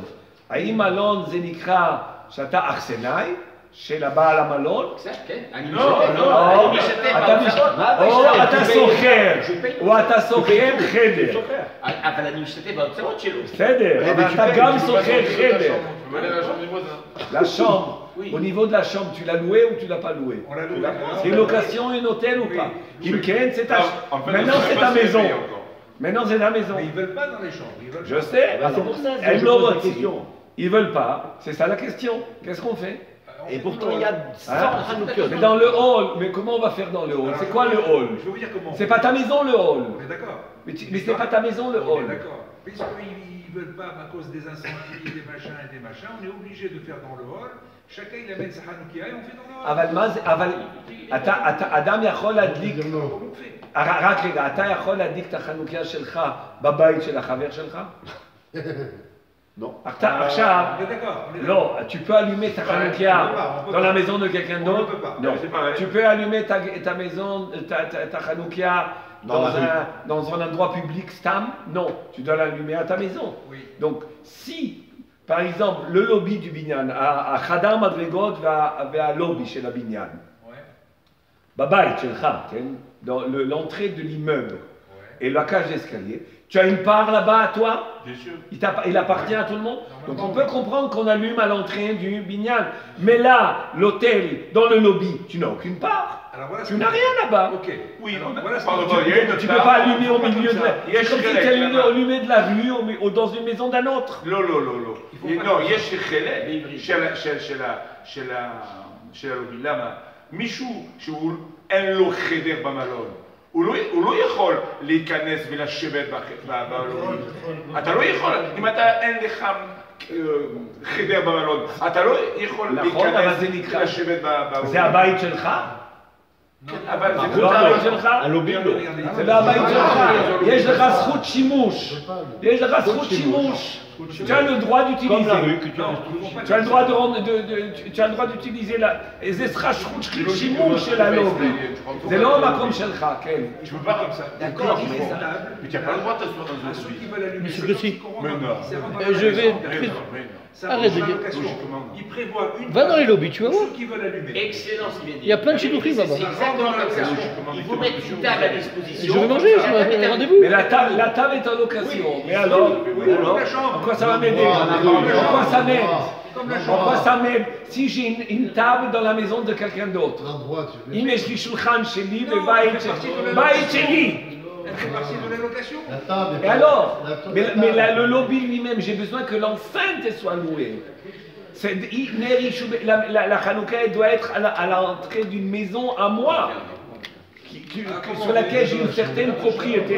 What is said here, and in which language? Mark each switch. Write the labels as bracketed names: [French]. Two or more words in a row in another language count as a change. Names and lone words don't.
[Hebrew] האם מלון זה נקרא שאתה אכסנאי של הבעל המלון? כן. אני לא, משתתף. או אתה סוחר, או אתה סוחר חדר. אבל אני משתתף בהוצאות שלו. בסדר, אבל אתה גם סוחר חדר. [French] Je vais aller à la chambre du voisin. La chambre, au niveau de la chambre, tu l'as loué ou tu l'as pas loué? On l'a loué. C'est une location, une hôtel ou pas? Imken, c'est ta... En fait, Maintenant on c'est sait ta pas si maison. c'est payé encore. Maintenant c'est ta maison. Mais ils veulent pas dans les chambres. Ils veulent Je pas. sais. C'est pour ça que Elle je me pose la retire. question. Ils veulent pas. C'est ça la question. Qu'est-ce qu'on fait? Et pourtant, il y a 100 Hein? Hanoukiot. Mais dans le hall, mais comment on va faire dans le hall? C'est quoi le hall? Je vais vous dire comment. C'est pas ta maison le hall. On est d'accord. Mais c'est pas ta maison le On est hall. d'accord. Puisqu'ils ne veulent pas, à cause des incendies, des machins et des machins, on est obligé de faire dans le hall. Chacun il amène sa Hanoukia et on fait dans le hall. [Hebrew] אבל מה זה, אבל אדם יכול להדליק, רק רגע, אתה יכול להדליק את החנוכיה שלך בבית של החבר שלך? [French] Non. [Hebrew] עכשיו, [French] On est d'accord. non, tu peux allumer ta Hanoukia dans la maison de quelqu'un d'autre? peut pas. Non. C'est pareil. Tu peux allumer ta maison, ta Hanoukia dans un endroit public, Stam? Non. Tu dois l'allumer à ta maison. Oui. Donc, si, par exemple, le lobby du Binyan, à [Hebrew] חדר מדרגות והלובי של הבניין, בבית שלך, כן? [French] dans l'entrée de l'immeuble et la cage d'escalier, tu as une part là-bas à toi? Bien sûr. Il appartient à tout le monde. Donc on peut comprendre qu'on allume à l'entrée du binyan. Mais là, l'hôtel, dans le lobby, tu n'as aucune part. Alors voilà ce Tu que- n'as rien là-bas. Ok. Oui, Alors, non, voilà ce pardon, que- il y a une Tu ne peux table. pas allumer au milieu de la... Il y a C'est comme si Shirek, tu allumais là-bas. au milieu de la rue ou dans une maison d'un autre. [Hebrew] לא, לא, לא, לא. לא, יש חלק של הלובי. למה? מישהו שאין לו חדר במלון, הוא לא יכול להיכנס ולשבת בלובי. אתה לא יכול, אם אתה אין לך חדר במלון, אתה לא יכול נכון, אבל זה להיכנס נקרא... ולשבת בלובי. זה הבית שלך? אבל זה זה לא הבית שלך? הלובי לא. זה לא הבית שלך. יש לך זכות שימוש. יש לך זכות שימוש. [French] Tu as le droit Comme la rue d'utiliser. que tu as. Tu as le droit tu as le droit d'utiliser [Hebrew] זה זכות שימוש של הלובי. זה לא המקום שלך, כן. [French] Tu peux pas comme ça. D'accord, Mais mais tu n'as pas le droit de t'asseoir dans un ceux qui lobby. veulent allumer. Monsieur ceux Gossi. qui corrompent, Mais non. c'est vraiment dans la Je vais... location. Ça Arrête rentre de dans la dire- location. Ils prévoient une Va dans les page lobbies, tu vas pour voir. ceux qui veulent allumer. Excellent ce qu'il vient de dire. Il y a plein de chidoukhim là-bas. C'est exactement comme ça. Ils vous mettent une table à disposition. Je vais manger, rendez-vous. Mais la table est en location. Mais alors, Comme la chambre. en quoi ça va m'aider? En quoi ça m'aide? En quoi ça m'aide? Si j'ai une table dans la maison de quelqu'un d'autre. L'endroit, tu veux. [Hebrew] אם יש לי שולחן שלי [French] Non, [Hebrew] בבית [French] c'est parti de [Hebrew] שלי, [French] la [Hebrew] בית [French] location. [Hebrew] שלי. [French] Elle fait partie de la location. La table est Et pas- alors? la table Mais, est mais pas- le lobby lui-même, j'ai besoin que l'enceinte soit louée. La Hanouka elle doit être à l'entrée d'une maison à moi, sur laquelle j'ai une certaine propriété.